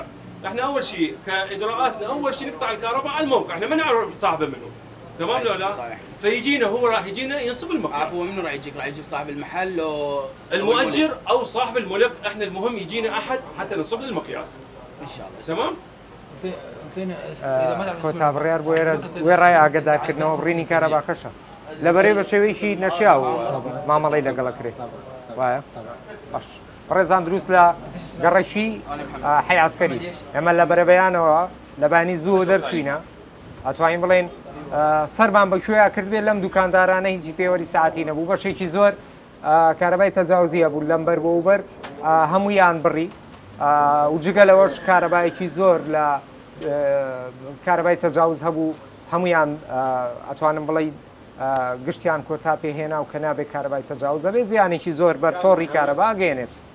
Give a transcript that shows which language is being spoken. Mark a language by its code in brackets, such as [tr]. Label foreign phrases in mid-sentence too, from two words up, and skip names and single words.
[ar] احنا اول شيء كاجراءاتنا اول شيء نقطع الكهرباء على الموقع، احنا ما نعرف صاحبه منه. تمام لو لا؟ صحيح. فيجينا هو راح يجينا ينصب المقياس. عفوا منو راح يجيك؟ راح يجيك صاحب المحل لو المؤجر او صاحب الملك، احنا المهم يجينا احد حتى ننصب له المقياس. ان شاء الله. تمام؟ [ckb] کۆتا بڕیار بۆ ئێرە وێ ڕای ئاگدارکردنەوە بڕینی کارەباکەشە لەبەرەی بە شێوەیەکی نەشیا و مامەڵی لەگەڵەکرێت وایە باش ڕێزان دروست لە گەڕێکی حی عسکەری ئەمە لە بەرەبەیانەوە لەبانی زوو دەرچوینە ئەتوانین بڵێن سەرمان بەکوێیا کردبێت لەم دوکاندارانە هیچی پێوەری ساعتی نەبوو بەشێکی زۆر کارەبای تەجاوزیە بوو لەمبەر بۆ وبەر هەموویان بڕی و جگەلەوەش کارەبایەکی زۆر لە کارەبای تەجاوز هەبوو هەمویان ئەتوانم بڵێ گشتیان کۆتا پێهێنا و کە نابێت کارەبای تەجاوزە بێ زیانێکی زۆر بەر تۆڕی کارەبا گەێنێت